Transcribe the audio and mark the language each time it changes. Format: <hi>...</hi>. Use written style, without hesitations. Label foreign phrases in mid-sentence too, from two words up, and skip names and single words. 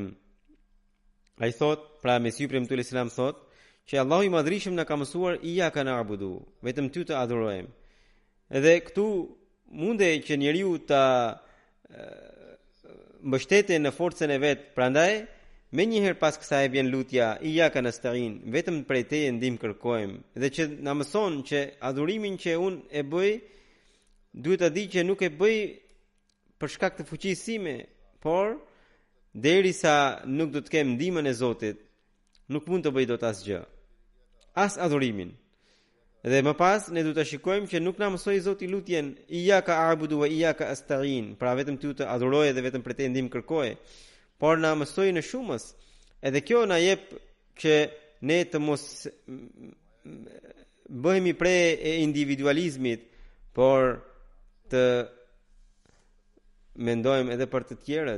<sq>Ai thot, pra Mesiu premtuar Islam thot, që Allahu i Madhrishëm na ka mësuar</sq> <ar>إياك نعبد,</ar> <sq>vetëm ty të adhurojmë. Edhe këtu mundej që njeriu ta mbështetet në forcën e vet, prandaj me njëherë pas kësaj vjen lutja</sq> <ar>إياك نستعين,</ar> <sq>vetëm prej teje ndihmë kërkojmë, dhe që na mëson që adhurimin që unë e bëj duhet ta di që nuk e bëj për shkak të fuqisë sime, por derisa nuk do të kem ndihmën e Zotit, nuk mund të bëj dot asgjë. As adhurimin. Dhe më pas ne duhet të shikojmë që nuk na mësoi Zoti lutjen</sq> <ar>إياك أعبد وإياك أستعين,</ar> <sq>pra vetëm ty të adhuroj dhe vetëm prej teje ndihmë kërkoj, por na mësoi në shumës. Edhe kjo na jep që ne të mos bëhemi prej e individualizmit, por të mendojmë edhe për të tjerët.</sq>